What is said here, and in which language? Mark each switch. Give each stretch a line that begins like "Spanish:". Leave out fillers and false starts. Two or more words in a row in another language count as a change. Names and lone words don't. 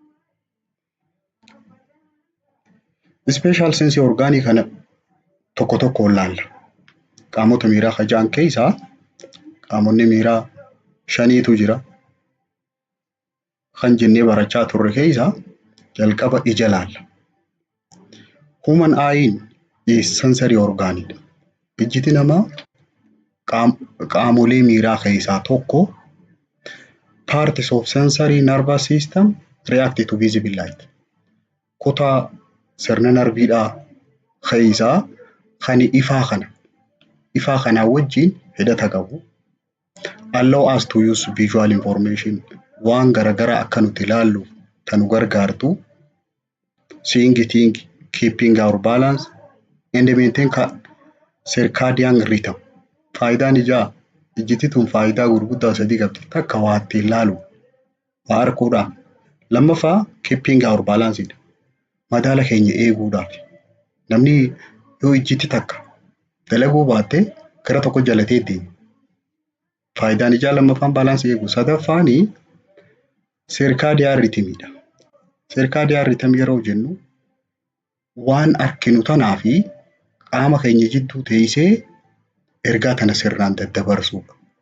Oromo: Ispeeshaal sensii orgaanii kana tokko tokkoon laalla. Qaamota miiraa hajaan keessaa qaamonni miiraa 5tu jira. Kan jennee barachaa turre keessaa jalqaba ija laalla.
English: Human eye is sensory orgaanidha.
Oromo: Ijji namaa qaamolee miiraa keessaa tokko.
English: Parts of sensory nervous system react to visible light.
Oromo: Kutaa sirna narviidhaa keessaa kan ifaa kana wajjin hidhata qabu.
English: Allow us to use visual information.
Oromo: Waan garagaraa akka nuti ilaalluuf kan nu gargaartu.
English: Seeing, keeping our balance and maintain circadian rhythm.
Oromo: Faayidaan ijji tun faayidaa gurguddaa sadii qabdi. Takka waa ittiin ilaalu, waa arguudhaaf.
English: Lammaffaa keeping our balance.
Oromo: Madaala keenya eeguudhaaf. Namni yoo ijji takka dalaguu baatte gara tokko jalatee deema. Faayidaan ijaa lammaffaan balaansii eegu. Sadaffaani
English: circadian rhythmidha. Circadian rhythm
Oromo: yeroo jennu waan arkinu tanaa fi qaama keenya jidduu teessee ergaa tana sirnaan daddabarsuudha.